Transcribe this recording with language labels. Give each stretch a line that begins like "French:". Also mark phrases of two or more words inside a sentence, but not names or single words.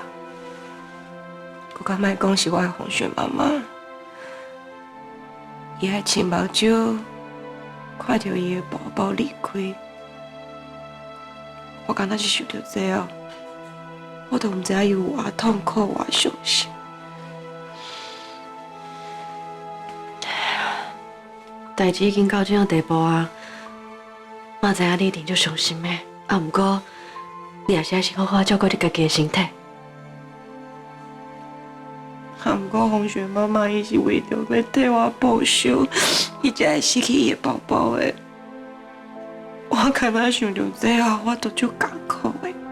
Min Nan Chinese: 佮敢莫讲是我的红雪妈妈，伊还亲目睭看到伊的宝宝离开，我敢若是想到这哦。我都毋知影伊有偌痛苦、偌伤心。代志已经到这样地步啊，嘛知影你一定就伤心的。啊，毋过你也是要先好好照顾你家己的身体。啊，不过洪雪妈妈伊是为着要替我报仇，伊才会失去伊的宝宝的。我开始想到这后，我都足艰苦的。